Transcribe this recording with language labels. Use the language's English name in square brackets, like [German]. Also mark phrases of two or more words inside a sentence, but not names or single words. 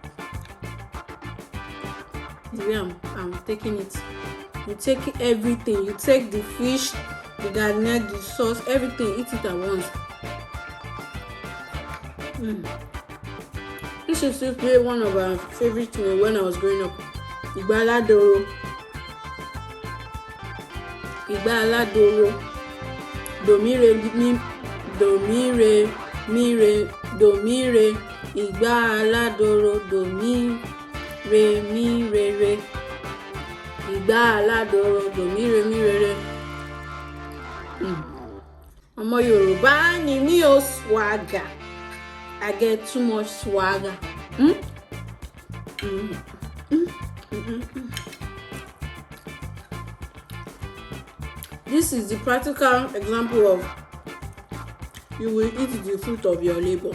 [English] The way I'm taking it, you take everything, you take the fish, the garden egg, the sauce, everything, eat it at once. This is still one of our favorite meals when I was growing up. [Yoruba] Igba aladoro. Igba aladoro. Domire Igba aladoro domire. Igba aladoro domire. Ọmọ Yorùbá ni mí o, [English] swagger. I get too much swagger. This is the practical example of you will eat the fruit of your labor.